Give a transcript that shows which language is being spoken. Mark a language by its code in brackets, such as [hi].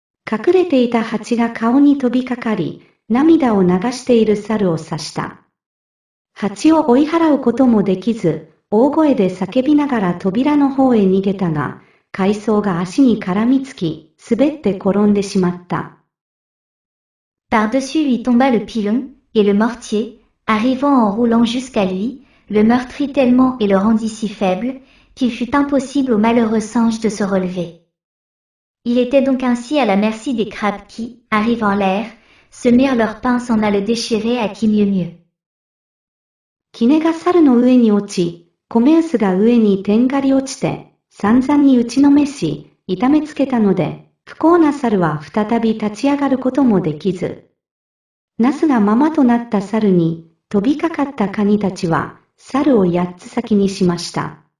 [ja] 隠れていた蜂が顔に飛びかかり、涙を流している猿を刺した。蜂を追い払うこともできず、大声で叫びながら扉の方へ逃げたが、海藻が足に絡みつき、滑って転んでしまった。 [fr] Par-dessus lui tomba le pilon, et le mortier, arrivant en roulant jusqu'à lui, le meurtrit tellement et le rendit si faible, qu'il fut impossible au malheureux singe de se relever. Il était donc ainsi à la merci des crabes qui, arrivant en l'air, se mirent leurs pinces en à le déchirer à qui mieux mieux. [ja] 杵が猿の上に落ち、米臼が上に天がり落ちて、散々に打ちのめし、痛めつけたので、不幸な猿は再び立ち上がることもできず、ナスがままとなった猿に飛びかかったカニたちは、猿を8つ先にしました。